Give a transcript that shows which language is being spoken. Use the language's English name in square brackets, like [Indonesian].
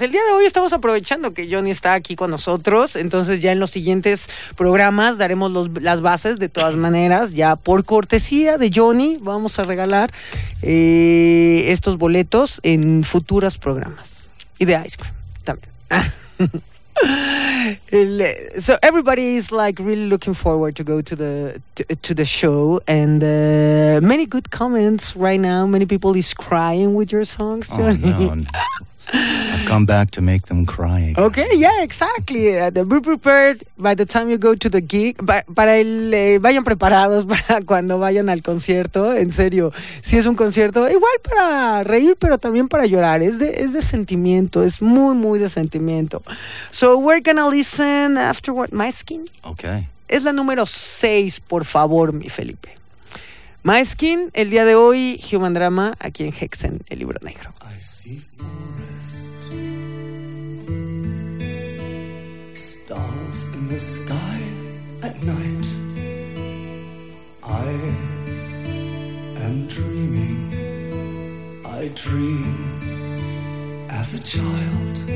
[Spanish] El día de hoy estamos aprovechando que Johnny está aquí con nosotros, entonces ya en los siguientes programas daremos las bases. De todas maneras, ya por cortesía de Johnny, vamos a regalar estos boletos en futuros programas. Y de Ice Cream también. [English] So everybody is like really looking forward to go to the show, and many good comments right now. Many people is crying with your songs, Johnny. Oh, no. I've come back to make them cry again. Okay, yeah, exactly. Be prepared by the time you go to the gig. [Spanish] Vayan preparados para cuando vayan al concierto. En serio, si es un concierto, igual para reír, pero también para llorar. Es de sentimiento, es muy, muy de sentimiento. [English] So we're gonna listen afterward, My Skin. Okay. [Spanish] Es la número 6, por favor, mi Felipe. My Skin, el día de hoy, Human Drama, aquí en Hexen, el libro negro. [English] I see forest, stars in the sky at night. I am dreaming, I dream as a child.